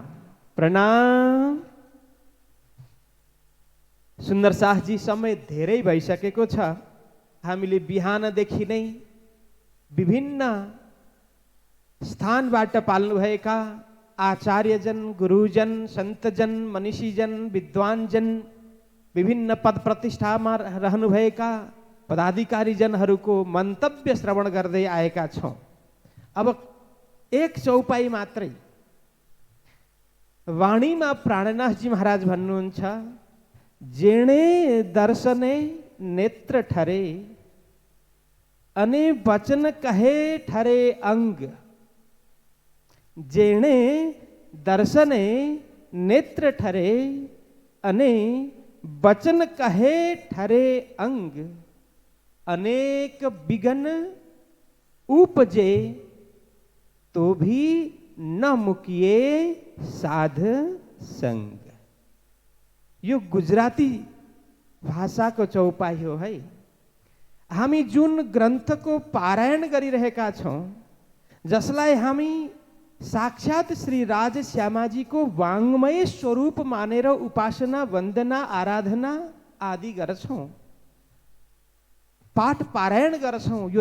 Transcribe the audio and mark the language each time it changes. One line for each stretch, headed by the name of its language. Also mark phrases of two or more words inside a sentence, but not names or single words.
Nepali: प्रणाम। सुन्दर साहजी, समय धेरै भइसकेको छ। हामीले बिहानदेखि नै विभिन्न स्थानबाट पाल्नु भएका आचार्यजन, गुरुजन, सन्तजन, मनीषीजन, विद्वानजन, विभिन्न पद प्रतिष्ठामा रहनुभएका पदाधिकारीजनहरूको मन्तव्य श्रवण गर्दै आएका छौँ। अब एक चौपाई मात्रै वाणीमा प्राणनाथजी महाराज भन्नुहुन्छ,
Gujarati: જેણે દર્શને નેત્ર ઠરે અનિ વચન કહે ઠરે અંગ। જેણે દર્શને નેત્ર ઠરે અને વચન કહે ઠરે અંગ। અનેક વિઘન ઉપજે તો ભી ન મુકિએ સાધ સંગ।
Nepali: यो गुजराती भाषाको चौपाई हो है। हामी जुन ग्रन्थको पारायण गरिरहेका छौँ, जसलाई हामी साक्षात श्री राज श्यामाजीको वाङ्मय स्वरूप मानेर उपासना, वन्दना, आराधना आदि गर्छौँ, पाठ पारायण गर्छौँ।